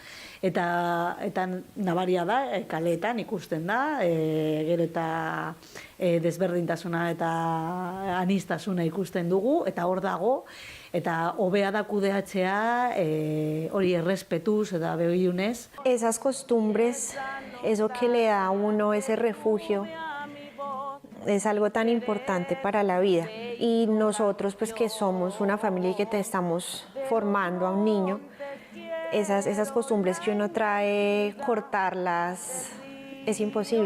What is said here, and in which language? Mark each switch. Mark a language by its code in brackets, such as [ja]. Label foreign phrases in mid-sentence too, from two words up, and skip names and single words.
[eu] Eta nabaria da, kaleetan ikusten da, gero eta desberdintasuna eta anistasuna ikusten dugu, eta hor dago, eta hobea da kudeatzea hori errespetuz eta begirunez. [es] Esas costumbres, eso que le da a uno ese refugio, es algo tan importante para la vida. Y nosotros, pues que somos una familia y que te estamos formando a un niño, esas costumbres que uno trae, cortarlas es imposible.